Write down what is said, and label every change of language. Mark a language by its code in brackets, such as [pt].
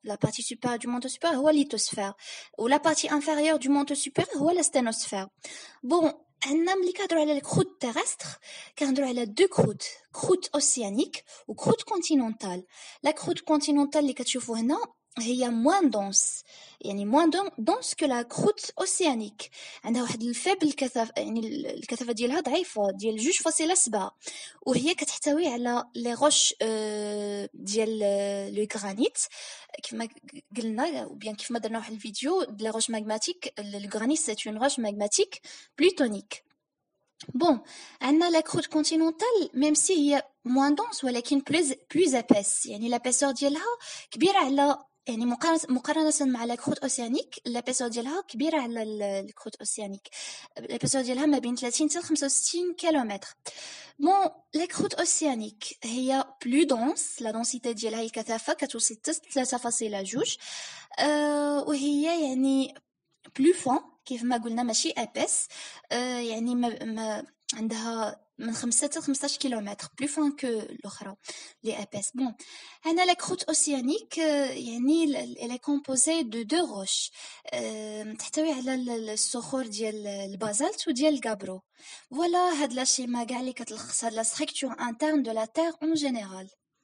[fr] La partie supérieure du manteau supérieur est la lithosphère, ou la partie inférieure du manteau supérieur est la sténosphère. Bon, [ar] ملي كنهضروا على الكروت [fr] terrestre كنهضروا على deux croûtes, croûte océanique ou croûte continentale. La croûte continentale [ar] اللي كتشوفوا هنا هي [fr] moins dense, يعني moins dense que la croûte océanique. [ar] عندها واحد الفيبل كثافة، يعني الكثافة ديالها ضعيفة، ديال 2.7، وهي كتحتوي على لي روش ديال لو غرانيت كيما قلنا، ou bien كيف ما درنا واحد الفيديو [fr] de la roche magmatique. Le granit c'est une roche magmatique plutonique. Bon, عندنا la croûte continentale même si هي moins dense ولكن plus épaisse، يعني l'épaisseur ديالها كبيرة على، [ar] يعني مقارنة مع [fr] la croûte océanique l'épaisseur ديالها كبيرة على الكروت اوسيانيك. [ar] l'épaisseur ديالها ما بين 30 حتى 65 كيلومتر. Bon, la croûte océanique هي plus dense، la densité ديالها الكثافة كتوصل حتى 3.2، وهي يعني plus fin كيف ما قلنا ماشي épaisse، يعني ما عندها من 5 حتى 15 كيلومتر [fr] plus fin que [ar] الأخرى les épaisse. [fr] Bon, هنا la croûte océanique يعني elle est composée de deux roches [ar] تحتوي على الصخور ديال البازالت وديال الغابرو. [fr] Voilà هاد لا شيما [ar] كاع اللي كتلخص [fr] هاد la structure interne de la Terre en général.